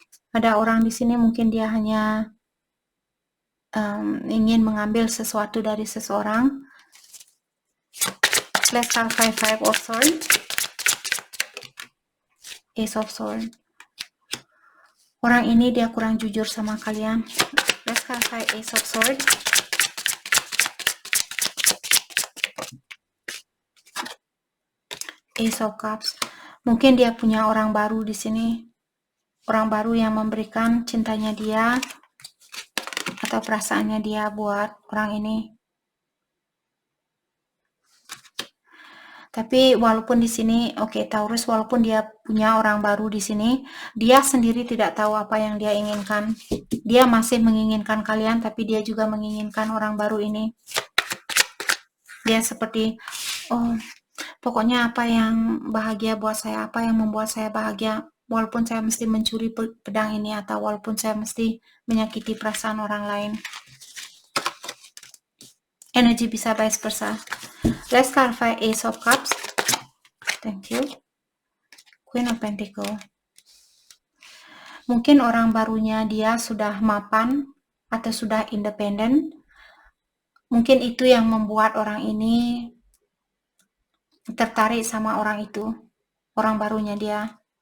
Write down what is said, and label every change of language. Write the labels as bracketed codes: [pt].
[id] Ada orang di sini mungkin dia hanya ingin mengambil sesuatu dari seseorang. [en] Let's clarify Five of Swords. Ace of Swords. [id] Orang ini dia kurang jujur sama kalian. [en] Let's clarify Ace of Swords. [id] Ace of Cups. Mungkin dia punya orang baru di sini. Orang baru yang memberikan cintanya dia atau perasaannya dia buat orang ini. Tapi walaupun di sini, Taurus, walaupun dia punya orang baru di sini, dia sendiri tidak tahu apa yang dia inginkan. Dia masih menginginkan kalian, tapi dia juga menginginkan orang baru ini. Dia seperti, pokoknya apa yang bahagia buat saya, apa yang membuat saya bahagia, walaupun saya mesti mencuri pedang ini, atau walaupun saya mesti menyakiti perasaan orang lain. Energi bisa vice versa. [en] Let's clarify Ace of Cups. Thank you. Queen of Pentacles. [id] Mungkin orang barunya dia sudah mapan atau sudah independen. Mungkin itu yang membuat orang ini tertarik sama orang itu. Orang barunya dia.